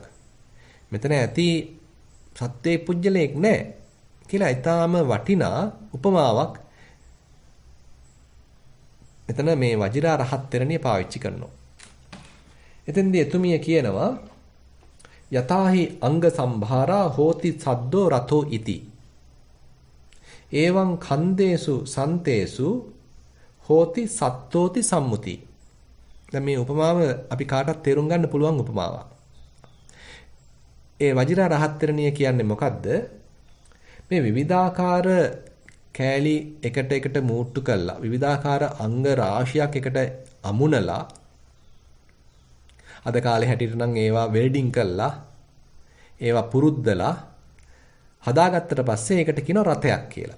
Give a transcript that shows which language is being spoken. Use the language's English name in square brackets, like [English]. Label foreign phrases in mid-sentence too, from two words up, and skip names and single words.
[Sinhala] මෙතන ඇති සත්‍යේ පුජ්‍යලයක් නැහැ කියලා ඊටාම වටිනා උපමාවක් එතන මේ වජිරා රහත් තෙරණිය පාවිච්චි කරනවා. එතෙන්දී එතුමිය කියනවා [Pali] යතාහි අංග සම්භාරා හෝති සද්දෝ රතෝ ඉති. එවං කන්දේසු සන්තේසු හෝති සත්තෝති සම්මුති. [Sinhala] දැන් මේ උපමාව අපි කාටත් තේරුම් ගන්න පුළුවන් උපමාවක්. ඒ වජිරා රහත් තෙරණිය කියන්නේ මොකද්ද? මේ විවිධාකාර කෑලි එකට මූට්ටු කළා විවිධාකාර අංග රාශියක් එකට අමුණලා අද කාලේ හැටියට නම් ඒවා වෙල්ඩින් කළා ඒවා පුරුද්දලා හදාගත්තට පස්සේ ඒකට කියනවා රතයක් කියලා.